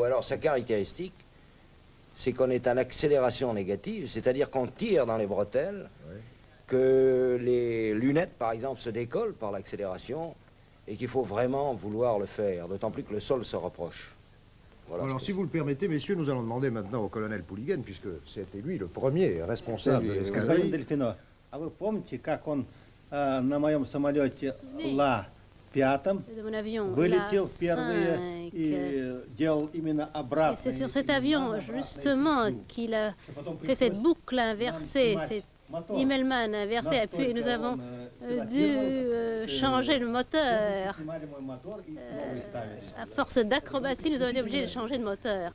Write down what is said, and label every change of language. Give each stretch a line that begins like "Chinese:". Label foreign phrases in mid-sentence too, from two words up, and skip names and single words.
French: Alors sa caractéristique, c'est qu'on est en accélération négative, c'est-à-dire qu'on tire dans les bretelles, que les lunettes, par exemple, se décollent par l'accélération, et qu'il faut vraiment vouloir le faire, d'autant plus que le sol se rapproche. Voilà. Alors, si vous le permettez, messieurs, nous allons demander maintenant au colonel Pouliguen, puisque c'était lui le premier responsable de l'escadrille.
Russian: Дельфино, а вы помните, как он на моем самолете Ла-5 вылетел впервые и делал именно обратно?
French: C'est sur cet avion, justement, qu'il a fait cette boucle inversée, cette Immelmann inversée, et puis nous avons dû changer le moteur. À force d'acrobatie, nous avons été obligés de changer de moteur.